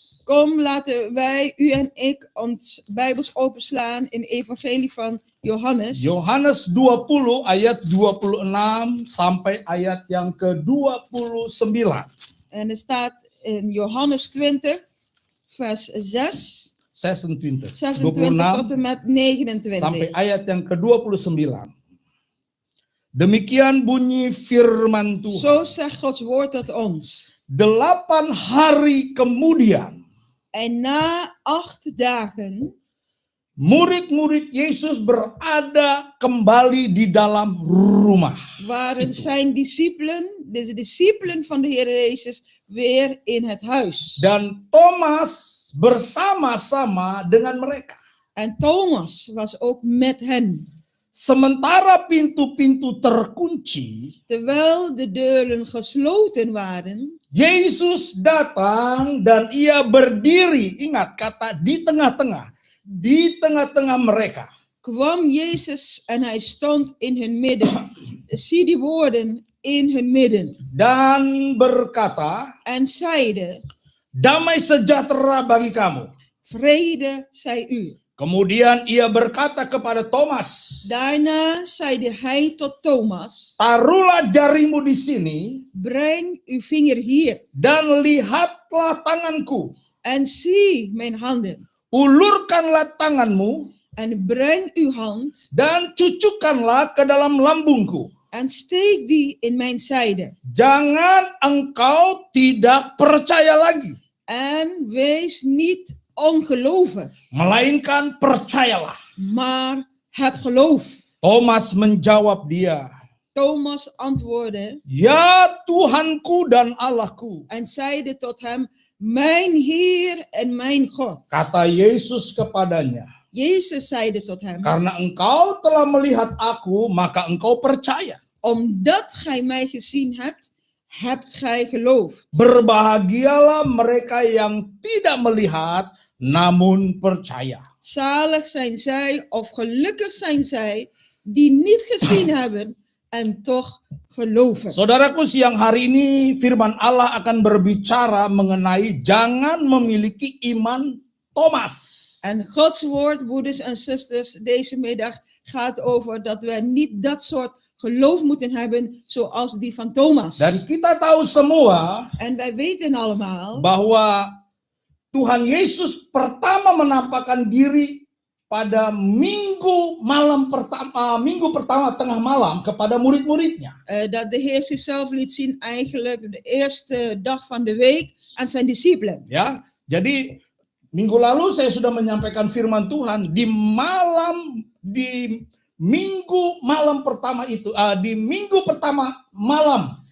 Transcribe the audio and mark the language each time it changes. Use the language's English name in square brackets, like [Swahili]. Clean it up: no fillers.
[Dutch] Kom, laten wij, u en ik, ons Bijbels openslaan in Evangelie van Johannes. [Indonesian] Yohanes 20 ayat 26 sampai ayat yang ke-29. [Dutch] En er staat in Johannes 20, vers 6, 26. 26 tot en met [Indonesian] sampai 29. ayat yang ke-29. Demikian bunyi firman Tuhan. [Dutch] Zo zegt Gods woord tot ons. [Indonesian] 8 hari kemudian, [Dutch] En na 8 dagen [Indonesian] murid-murid Yesus berada kembali di dalam rumah. [Dutch] waren zijn discipelen, de discipelen van de Heer Jezus, weer in het huis. [Indonesian] Dan Thomas bersama-sama dengan mereka. [Dutch] En Thomas was ook met hen. [Indonesian] Sementara pintu-pintu terkunci, [Dutch] Terwijl de deuren gesloten waren, [Indonesian] Yesus datang dan ia berdiri. Ingat kata di tengah-tengah. Di tengah-tengah mereka. [Dutch] kwam Jezus en hij stond in hun midden. Zie die woorden, in hun midden. [Indonesian] Dan berkata, [Dutch] En zeide, [Indonesian] damai sejahtera bagi kamu. [Dutch] vrede zij u. [Indonesian] Kemudian ia berkata kepada Thomas, [Dutch] Daarna zeide hij tot Thomas, [Indonesian] taruhlah jarimu di sini [Dutch] breng uw vinger hier [Indonesian] dan lihatlah tanganku. [Dutch] en zie mijn handen. [Indonesian] Ulurkanlah tanganmu [Dutch] En breng uw hand [Indonesian] dan cucukkanlah ke dalam lambungku. [Dutch] en steek die in mijn zijde. [Indonesian] Jangan engkau tidak percaya lagi, [Dutch] En wees niet ongelovig, [Indonesian] melainkan percayalah. [Dutch] maar heb geloof. [Indonesian] Thomas menjawab dia, [Dutch] Thomas antwoordde [Indonesian] ya Tuhanku dan Allahku. [Dutch] en zeide tot hem, mijn Heer en mijn God. [Indonesian] Kata Yesus kepadanya, [Dutch] Jezus zeide tot hem, [Indonesian] karena engkau telah melihat aku, maka engkau percaya. [Dutch] omdat gij mij gezien hebt, hebt gij geloof. [Indonesian] Berbahagialah mereka yang tidak melihat, namun percaya. [Dutch] Zalig zijn zij, of gelukkig zijn zij, die niet gezien hebben en toch geloven. [Indonesian] Saudaraku, siang hari ini firman Allah akan berbicara mengenai jangan memiliki iman Thomas. [Dutch] En Gods woord, broeders en zusters, deze middag gaat over dat wij niet dat soort geloof moeten hebben zoals die van Thomas. [Indonesian] Dan kita tahu semua [Dutch] En wij weten allemaal [Indonesian] bahwa Tuhan Yesus pertama menampakkan diri pada minggu pertama tengah malam kepada murid-muridnya. [Dutch] dat de Heer zichzelf liet zien eigenlijk de eerste dag van de week aan zijn discipelen. [Indonesian] Ya, jadi minggu lalu saya sudah menyampaikan firman Tuhan di minggu malam pertama itu, di minggu pertama malam.